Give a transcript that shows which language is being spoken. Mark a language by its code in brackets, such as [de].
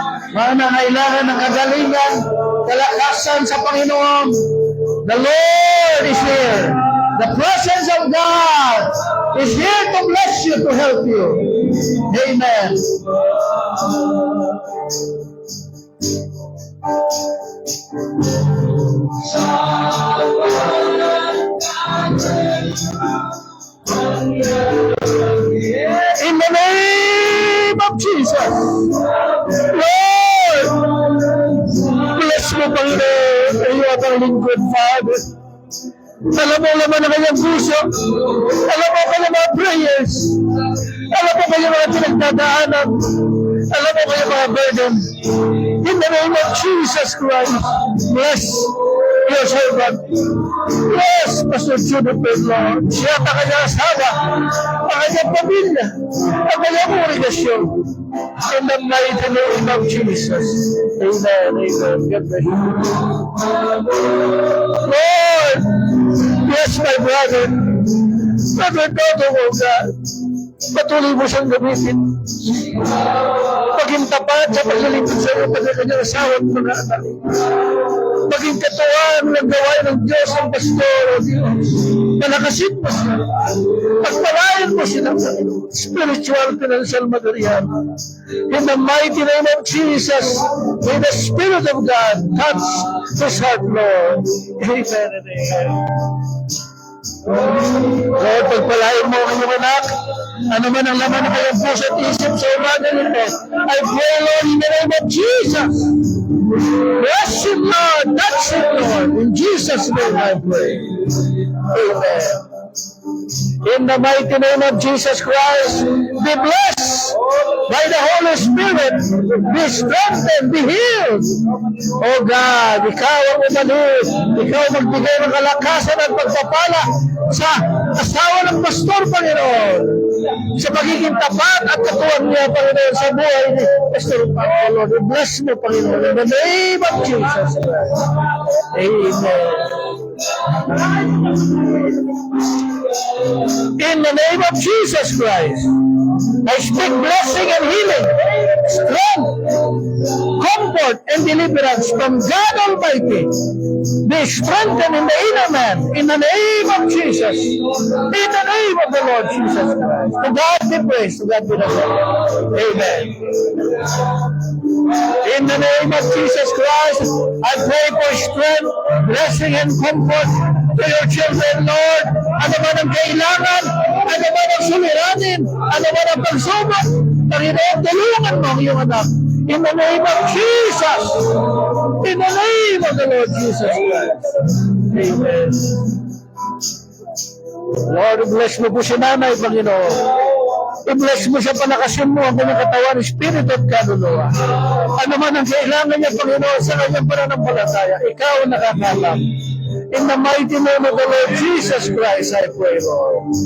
[tl] Mga nangailangan ng kagalingan, kalakasan sa Panginoon. [en] The Lord is here. The presence of God is here to bless you, to help you. Amen. In the name of Jesus. Lord, bless [tl] mo, Panginoon, iyo at ang lingkod, [en] Father. [tl] Alam mo naman ang kanyang puso. Alam mo kanyang mga prayers. Alam mo kanyang mga pinagdadaanan. Alam mo kanyang mga burden. [en] In the name of Jesus Christ, bless your servant. Bless Pastor Juniper, Lord. [tl] Siya at ang kanyang asawa, ang kanyang pamilya, ang kanyang kongregasyon. [en] In the mighty name of Jesus. Amen. Amen. God bless you. Lord, bless my brother. Brother Dodo, oh God. [tl] Patuloy mo siyang gamitin. Maging tapat sa paglilingkod sa iyo pag kanyang asawa at mga anak. Maging katuwaan ng gawain ng Diyos ang pastor, o Diyos. Malakasin mo siya. Pagpalayan mo siya ng spiritual, financial, material. [en] In the mighty name of Jesus, may the Spirit of God touch his heart, Lord. Amen and amen. [tl] Lord, pagpalain mo ang iyong anak, ano man ang laman ng kanyang puso at isip sa umaga nito, [en] I pray, Lord, in the name of Jesus. Bless him, Lord. Touch him, Lord. In Jesus' name I pray. Amen. In the mighty name of Jesus Christ, be blessed by the Holy Spirit. Be strengthened, be healed. [tl] Oh God, ikaw ang umalis. Ikaw magbigay ng kalakasan at pagpapala sa asawa ng pastor, Panginoon. Sa pagiging tapat at katuwang niya, Panginoon, sa buhay ni Pastor Panginoon. Lord, bless mo, Panginoon. [en] In the name of Jesus Christ. Amen. In the name of Jesus Christ, I speak blessing and healing, strength, comfort, and deliverance from God Almighty. Be strengthened in the inner man, in the name of Jesus, in the name of the Lord Jesus Christ. To God be praised, to God be the glory. Amen. In the name of Jesus Christ, I pray for strength, blessing, and comfort to your children, Lord. [tl] Ano man ang kailangan, ano man ang suliranin, ano man ang pagsubok, Panginoon, tulungan mo ang iyong anak. [en] In the name of Jesus. In the name of the Lord Jesus Christ. Amen. [tl] Lord, bless mo po si nanay, Panginoon. I-bless mo siya, palakasin mo ang kanyang katawan, spirit at kaluluwa. Ano man ang kailangan niya, Panginoon, sa kanyang pananampalataya, ikaw ang nakakalam. [en] In the mighty name of the Lord Jesus Christ, I pray, Lord.